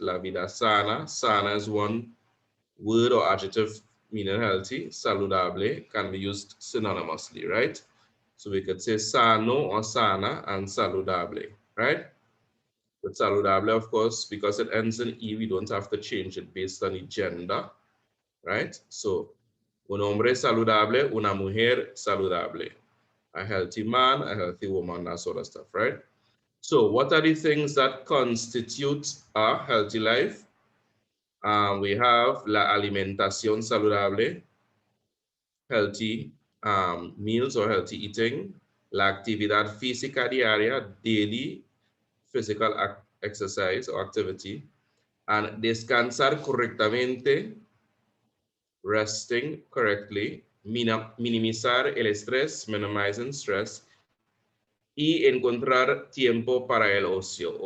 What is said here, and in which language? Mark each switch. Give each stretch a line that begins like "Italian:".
English: La vida sana. Sana is one word or adjective meaning healthy. Saludable can be used synonymously, right? So we could say sano or sana and saludable, right? With saludable, of course, because it ends in E, we don't have to change it based on the gender, right?
Spanish: So, un hombre saludable, una mujer saludable.
English: A healthy man, a healthy woman, that sort of stuff, right? So, what are the things that constitute a healthy life? We have
Spanish: la alimentación saludable,
English: healthy meals or healthy eating,
Spanish: la actividad física diaria,
English: daily physical exercise or activity,
Spanish: and descansar correctamente,
English: resting correctly,
Spanish: minimizar el estrés,
English: minimizing stress,
Spanish: y encontrar tiempo para el ocio.